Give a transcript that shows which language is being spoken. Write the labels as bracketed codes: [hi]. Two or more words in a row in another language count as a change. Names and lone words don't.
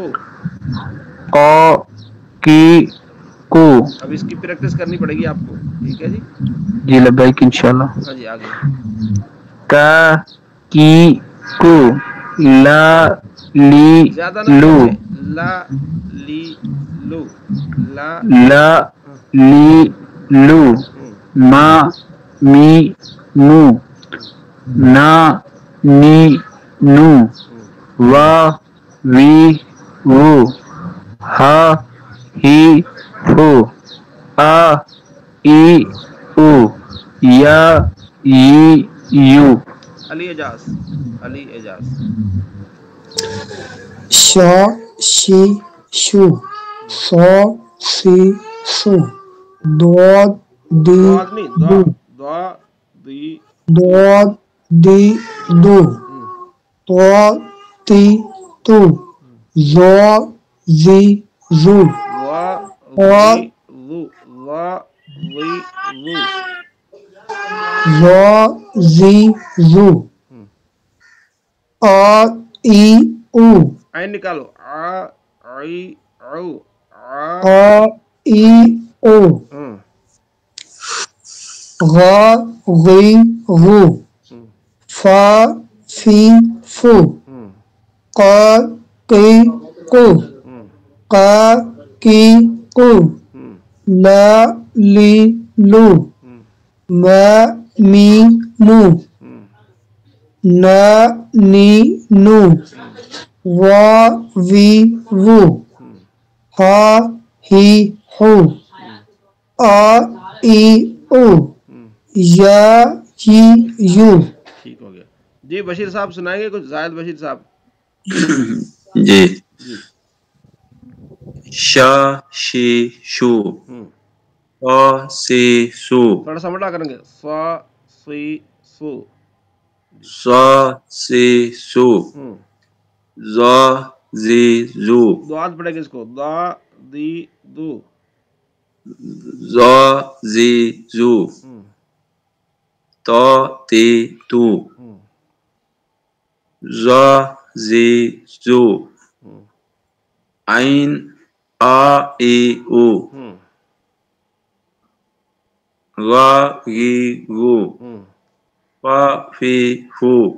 [ar] قو کی کو. [ur] اب اس کی پریکٹس کرنی پڑے گی آپ کو. ٹھیک ہے جی. جی [ar] لبیک انشاءاللہ. [ur] ہاں جی آگے. [ar] کا کی کو لا لی [ur] زیادہ نہ [ar] لو [ur] کھینچے. [ar] لا لی لو لا لا لی لو ما می مو نا نی نو وا وی وو ہا ہی ہو آ ای او یا ی یو. [ur] علی اعجاز. علی اعجاز. [ar] شا شی شو سو سی سو دو دی [ur] دعا نہیں [ar] دو دعا دی دو دی دو تو تی تو زو زی زو وا [ur] اور [ar] وی وو وا وی وو زو زی زو آ ای او [ur] عین نکالو. [ar] آ ای او آ ای او غا غی غو فا فی فو قا قی قو قا کی قو لا لی لو ما می مو نا نی نو وا وی وو ہا ہی ہو آ ای او یا جی یو. [ur] ٹھیک ہو گیا جی. بشیر صاحب سنائیں گے کچھ؟ زاہد بشیر صاحب. جی. جی. [ar] شا شی شو او سی سو [ur] تھوڑا سا موٹا کریں گے. [ar] سا سی سو سا سی سو زا زی زو [ur] دعات پڑے گا اس کو. [ar] دا دی دو زا زی زو تو تی تو زا زی زو عین آ ای او غا غی غو فا فی فو